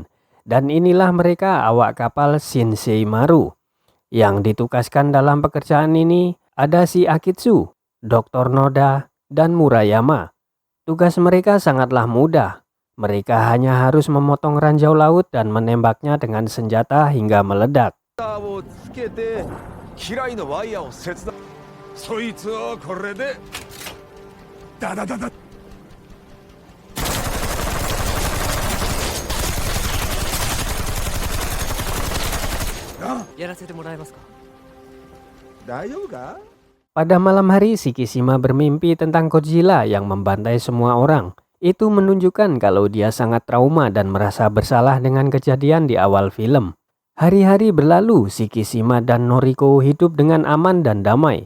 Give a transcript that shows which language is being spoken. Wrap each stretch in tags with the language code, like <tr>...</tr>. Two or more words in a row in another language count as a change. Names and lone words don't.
<id>Dan inilah mereka awak kapal Shinsei Maru. Yang ditugaskan dalam pekerjaan ini ada si Akitsu, Dr. Noda, dan Murayama. Tugas mereka sangatlah mudah. Mereka hanya harus memotong ranjau laut dan menembaknya dengan senjata hingga meledak.</id> <ja>をつけて機雷のワイヤーを切断。そいつをこれでダダダダ。やらせてもらえますか。大丈夫か？</ja> <id>Pada malam hari, Shikishima bermimpi tentang Godzilla yang membantai semua orang. Itu menunjukkan kalau dia sangat trauma dan merasa bersalah dengan kejadian di awal film. Hari-hari berlalu, Shikishima dan Noriko hidup dengan aman dan damai.</id>